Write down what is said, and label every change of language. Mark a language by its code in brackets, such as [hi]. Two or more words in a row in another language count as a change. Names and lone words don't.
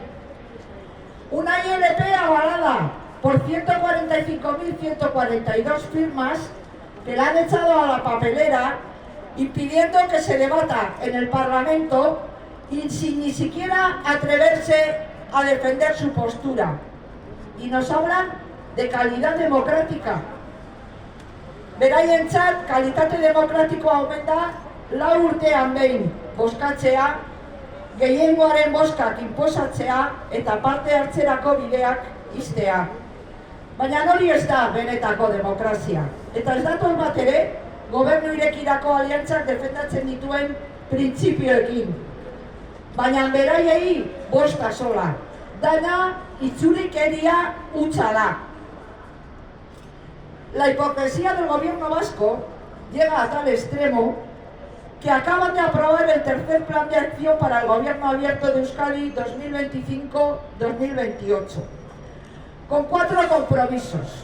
[es] Una ILP avalada por 145.142 firmas que la han echado a la papelera, impidiendo que se debata en el Parlamento y sin ni siquiera atreverse a defender su postura. Y nos hablan de calidad democrática. [eu] Beraientzat, kalitate demokratikoa omen da, lau urtean behin bozkatzea, gehiengoaren bozkak inposatzea eta parte hartzerako bideak ixtea. Baina hori ez da benetako demokrazia. Eta ez dator bat ere, gobernu irekirako aliantzak defendatzen dituen printzipioekin. Baina beraiei bosta sola. Dana itzulikeria hutsa da. [es] La hipocresía del gobierno vasco llega a tal extremo que acaban de aprobar el tercer plan de acción para el gobierno abierto de Euskadi 2025-2028. Con 4 compromisos.